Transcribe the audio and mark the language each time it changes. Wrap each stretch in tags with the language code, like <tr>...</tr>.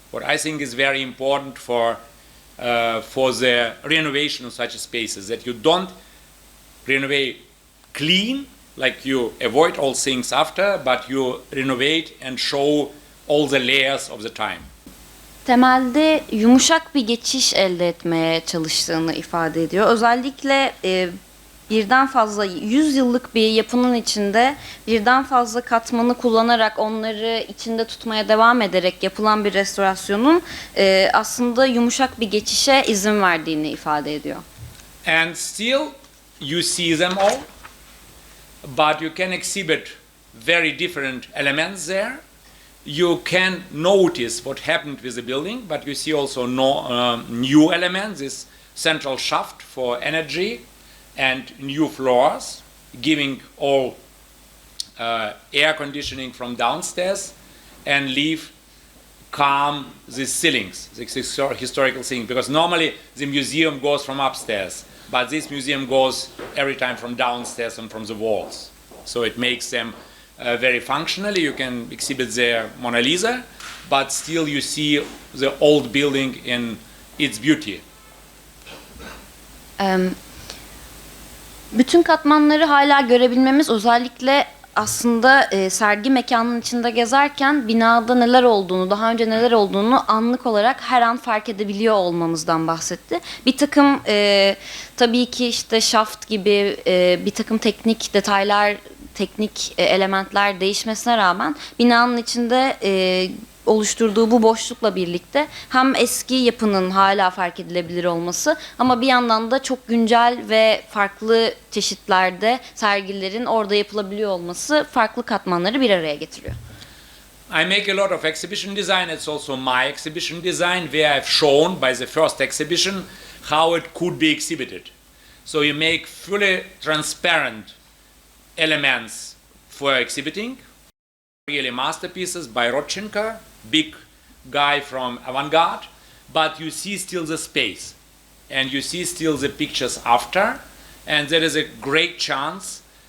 <en>What I think is very important for the renovation of such spaces, that you don't renovate clean, like you avoid all things after, but you renovate and show all the layers of the time.</en> <tr>Temelde yumuşak bir geçiş elde etmeye çalıştığını ifade ediyor. Özellikle birden fazla 100 yıllık bir yapının içinde birden fazla katmanı kullanarak, onları içinde tutmaya devam ederek yapılan bir restorasyonun aslında yumuşak bir geçişe izin verdiğini ifade ediyor.</tr> <en>And still you see them all, but you can exhibit very different elements there. You can notice what happened with the building, but you see also new elements, this central shaft for energy and new floors, giving all air conditioning from downstairs and leave calm these ceilings, this historical thing, because normally the museum goes from upstairs, but this museum goes every time from downstairs and from the walls. So it makes them very functionally. You can exhibit their Mona Lisa, but still you see the old building in its beauty.</en> <tr>Bütün katmanları hala görebilmemiz, özellikle aslında sergi mekanının içinde gezerken binada neler olduğunu, daha önce neler olduğunu anlık olarak her an fark edebiliyor olmamızdan bahsetti. Bir takım tabii ki işte şaft gibi bir takım teknik detaylar, teknik elementler değişmesine rağmen binanın içinde oluşturduğu bu boşlukla birlikte hem eski yapının hala fark edilebilir olması, ama bir yandan da çok güncel ve farklı çeşitlerde sergilerin orada yapılabiliyor olması farklı katmanları bir araya getiriyor.</tr> <en>I make a lot of exhibition design. It's also my exhibition design, where I've shown by the first exhibition how it could be exhibited. So you make fully transparent elements for exhibiting. Really masterpieces by Rodchenko, big guy from avant-garde, but you see still the space and you see still the pictures after, and there is a great chance</en>